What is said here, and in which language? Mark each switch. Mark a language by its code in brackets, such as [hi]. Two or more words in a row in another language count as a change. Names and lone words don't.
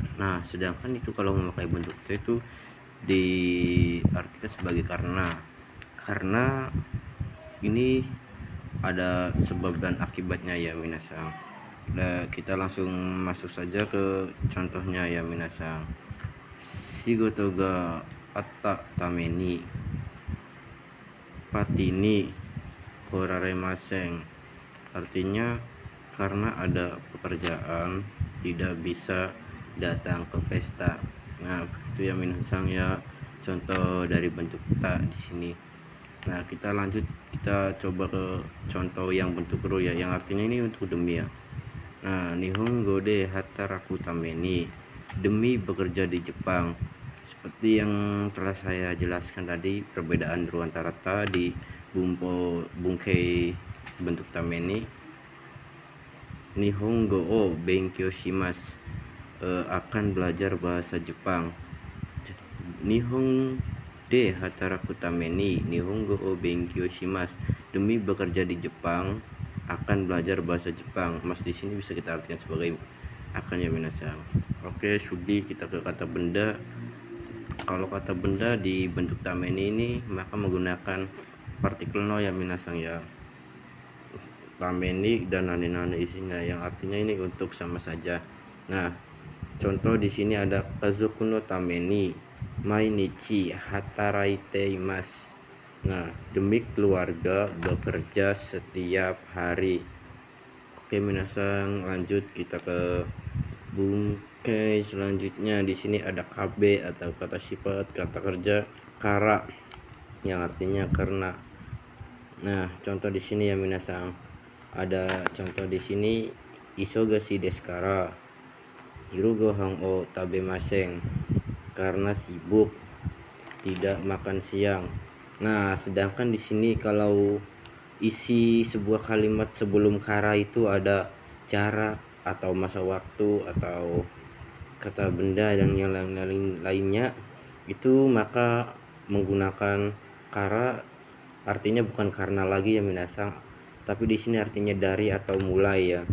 [id] Nah, sedangkan itu kalau memakai bentuk te itu diartikan sebagai karena ini ada sebab dan akibatnya ya minasang. Nah, kita langsung masuk saja ke contohnya ya minasang. [ja] 仕事があったためにパーティーに来られません, [id] artinya karena ada pekerjaan tidak bisa datang ke pesta. Nah, itu ya minasang ya, contoh dari bentuk ta di sini. Nah, kita lanjut, kita coba ke contoh yang bentuk ru ya, yang artinya ini untuk demi ya. Nah, [ja] 日本語で働くために, [id] demi bekerja di Jepang. Seperti yang telah saya jelaskan tadi, perbedaan ru antara ta di bungkei bentuk tameni. [ja] 日本語を勉強します, [id] akan belajar bahasa Jepang. [ja] 日本で働くために日本語を勉強します, [id] demi bekerja di Jepang akan belajar bahasa Jepang. Mas di sini bisa kita artikan sebagai akan ya minasang. Oke, sudi kita ke kata benda. Kalau kata benda di bentuk tameni ini maka menggunakan partikel no ya minasang ya. Tameni dan nani-nani isinya, yang artinya ini untuk sama saja. Nah, contoh di sini ada [ja] 家族のために毎日働いています. [id] Nah, demi keluarga bekerja setiap hari. Oke, minasang, lanjut kita ke bungkai selanjutnya. Di sini ada kabe atau kata sifat kata kerja kara, yang artinya karena. Nah, contoh di sini ya minasang, ada contoh di sini [ja] 忙しいですから昼ご飯を食べません, [id] karena sibuk tidak makan siang. Nah, sedangkan di sini kalau isi sebuah kalimat sebelum kara itu ada jarak atau masa waktu atau kata benda dan yang lainnya itu, maka menggunakan kara, artinya bukan karena lagi ya minasang, tapi di sini artinya dari atau mulai ya.